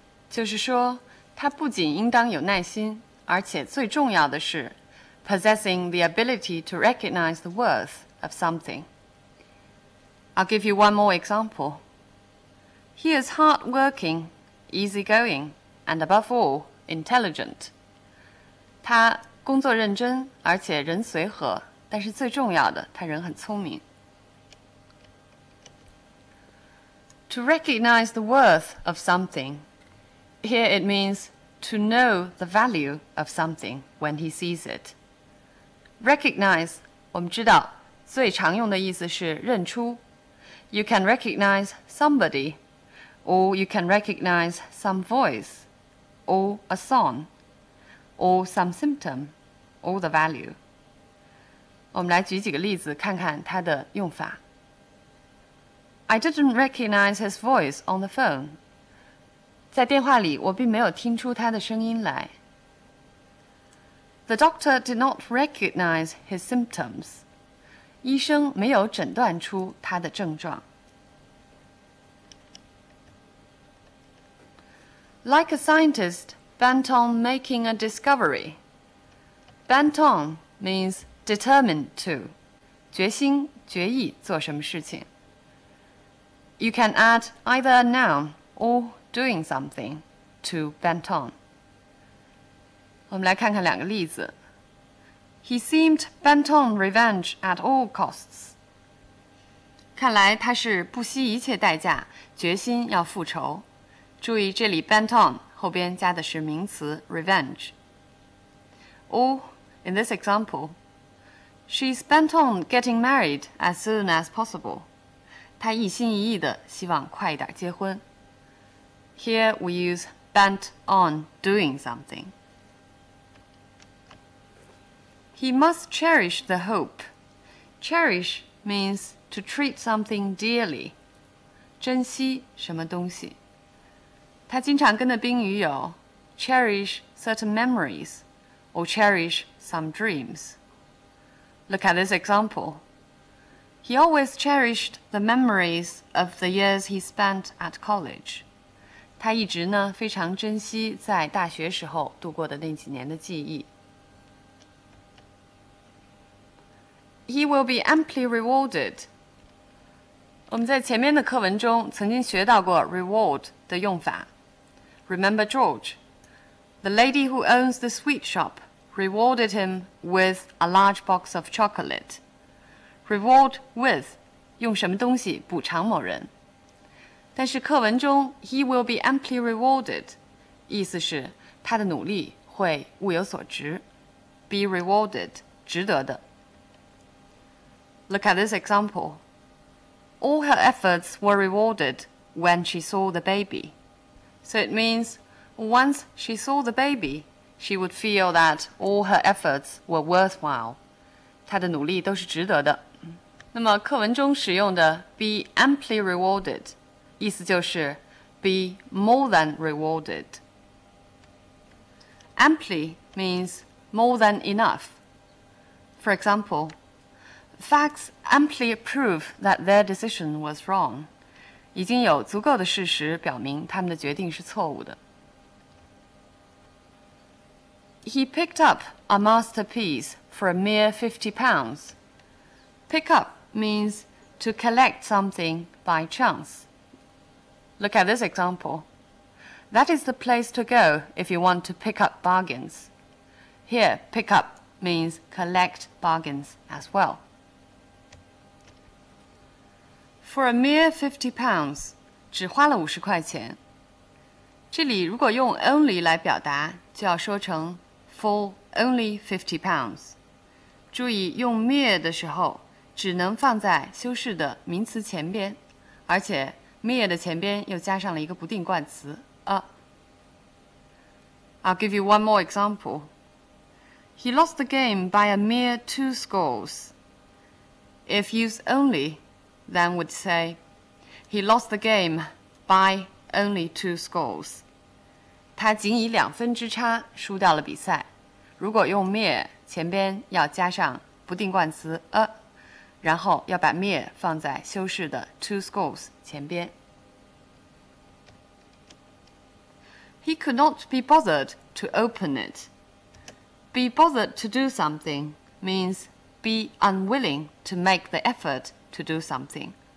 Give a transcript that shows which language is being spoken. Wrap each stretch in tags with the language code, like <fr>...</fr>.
<zh>就是说，他不仅应当有耐心，而且最重要的是</zh> <en>possessing the ability to recognize the worth of something. I'll give you one more example. He is hard-working, easygoing, and above all, intelligent.</en> <zh>他工作认真，而且人随和，但是最重要的，他人很聪明。</zh> <en>To recognize the worth of something, here it means to know the value of something when he sees it.</en> <zh>Recognize, 我们知道最常用的意思是认出。</zh> <en>You can recognize somebody, or you can recognize some voice, or a song, or some symptom, or the value.</en> <zh>我们来举几个例子，看看它的用法。</zh> <en>I didn't recognize his voice on the phone.</en> <zh>在电话里，我并没有听出他的声音来。</zh> <en>The doctor did not recognize his symptoms.</en> <zh>医生没有诊断出他的症状。</zh> <en>Like a scientist bent on making a discovery, bent on means determined to,</en> <zh>决心、决意做什么事情。</zh> <en>You can add either a noun or doing something to bent on.</en> <zh>我们来看看两个例子。</zh> <en>He seemed bent on revenge at all costs.</en> <zh>看来他是不惜一切代价，决心要复仇。注意这里 bent on 后边加的是名词 revenge.</zh> <en>Or, in this example, she's bent on getting married as soon as possible.</en> <zh>她一心一意的希望快一点结婚。</zh> <en>Here we use bent on doing something. He must cherish the hope. Cherish means to treat something dearly.</en> <zh>珍惜什么东西。他经常跟的宾语有</zh> <en>cherish certain memories or cherish some dreams. Look at this example. He always cherished the memories of the years he spent at college.</en> <zh>他一直呢非常珍惜在大学时候度过的那几年的记忆。</zh> <en>He will be amply rewarded.</en> <zh>我们在前面的课文中曾经学到过 reward 的用法。</zh> <en>Remember George? The lady who owns the sweet shop rewarded him with a large box of chocolate.</en> <zh>Reward with 用什么东西补偿某人。但是课文中</zh> <en>he will be amply rewarded</en> <zh>意思是他的努力会物有所值。</zh> <en>Be rewarded</en> <zh>值得的。</zh> <en>Look at this example. All her efforts were rewarded when she saw the baby. So it means once she saw the baby, she would feel that all her efforts were worthwhile.</en> <zh>她的努力都是值得的。那么课文中使用的</zh> <en>be amply rewarded</en> <zh>意思就是</zh> <en>be more than rewarded. Amply means more than enough. For example, facts amply prove that their decision was wrong.</en> <zh>已经有足够的事实表明他们的决定是错误的。</zh> <en>He picked up a masterpiece for a mere £50. Pick up means to collect something by chance. Look at this example. That is the place to go if you want to pick up bargains. Here, pick up means collect bargains as well. For a mere £50,</en> <zh>只花了50块钱。这里如果用 only 来表达，就要说成</zh> <en>for only £50.</en> <zh>注意用 mere 的时候，只能放在修饰的名词前边，而且 mere 的前边又加上了一个不定冠词 a.</zh> <en>I'll give you one more example. He lost the game by a mere 2 scores. If used only, then would say, he lost the game by only 2 scores.</en> <zh>他仅以2分之差输掉了比赛。如果用 mere 前边要加上不定冠词 a， 然后要把 mere 放在修饰的 2 scores 前边。</zh> <en>He could not be bothered to open it. Be bothered to do something means be unwilling to make the effort to do something.</en>